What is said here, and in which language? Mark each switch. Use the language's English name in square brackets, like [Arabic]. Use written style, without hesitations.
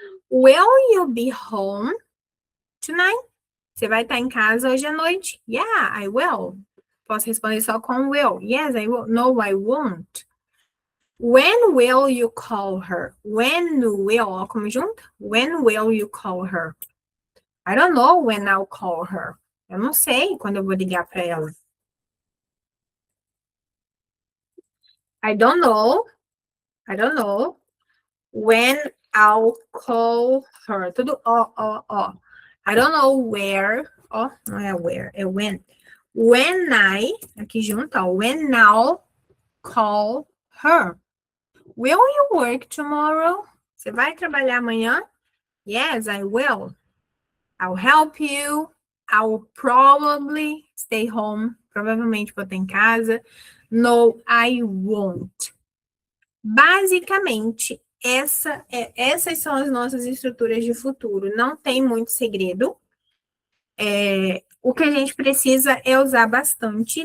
[English] Will you be home tonight? [Portuguese] Você vai estar em casa hoje à noite? [English] Yeah, I will. [Portuguese] Posso responder só com [English] will. Yes, I will. No, I won't. When will you call her? When will, [Portuguese] ó, como junto? [English] When will you call her? I don't know when I'll call her. [Portuguese] Eu não sei quando eu vou ligar para ela. [English] I don't know when I'll call her. [Portuguese] Tudo ó. [English] I don't know where. [Portuguese] Ó, não é [English] where, é when. When I, [Portuguese] aqui junto, ó. [English] When I'll call her. Will you work tomorrow? [Portuguese] Você vai trabalhar amanhã? [English] Yes, I will. I'll help you. I'll probably stay home [Portuguese] provavelmente vou estar em casa. [English] No, I won't. [Portuguese] Basicamente, essas são as nossas estruturas de futuro. Não tem muito segredo. O que a gente precisa é usar bastante.